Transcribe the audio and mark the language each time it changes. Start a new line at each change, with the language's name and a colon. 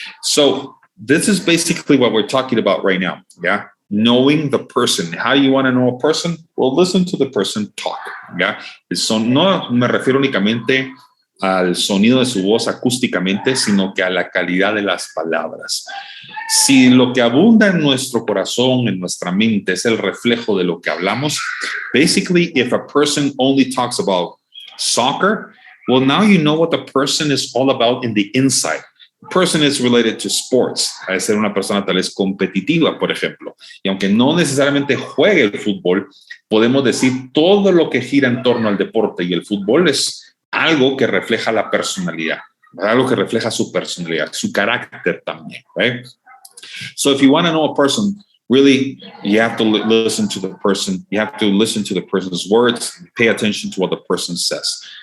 English: So this is basically what we're talking about right now, yeah? Knowing the person. How you want to know a person? Well, listen to the person talk.
Spanish: ¿Ya? No me refiero únicamente al sonido de su voz acústicamente, sino que a la calidad de las palabras. Si lo que abunda en nuestro corazón, en nuestra mente, es el reflejo de lo que hablamos,
English: basically, if a person only talks about soccer, well, now you know what the person is all about in the inside. Person is related to sports.
Spanish: Ha de ser una persona tal vez competitiva, por ejemplo. Y aunque no necesariamente juegue el fútbol, podemos decir todo lo que gira en torno al deporte, y el fútbol es algo que refleja la personalidad. Algo que refleja su personalidad, su carácter también, right?
English: So if you want to know a person, really, you have to listen to the person. You have to listen to the person's words, pay attention to what the person says.